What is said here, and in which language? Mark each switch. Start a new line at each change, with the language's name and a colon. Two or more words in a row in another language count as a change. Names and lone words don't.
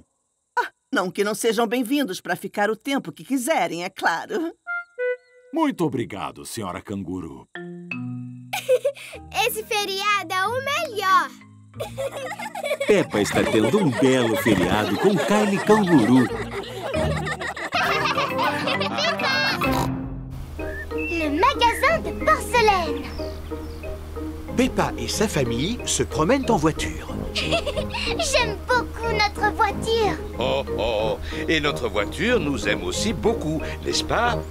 Portuguese: Não que não sejam bem-vindos para ficar o tempo que quiserem, é claro. Muito obrigado, senhora Canguru. Esse feriado é o melhor. Peppa está tendo um belo feriado com Kylie Canguru.
French: Le magasin de porcelaine. Peppa et sa famille se promènent en voiture. J'aime beaucoup notre voiture. Oh, oh, et notre voiture nous aime aussi beaucoup, n'est-ce pas?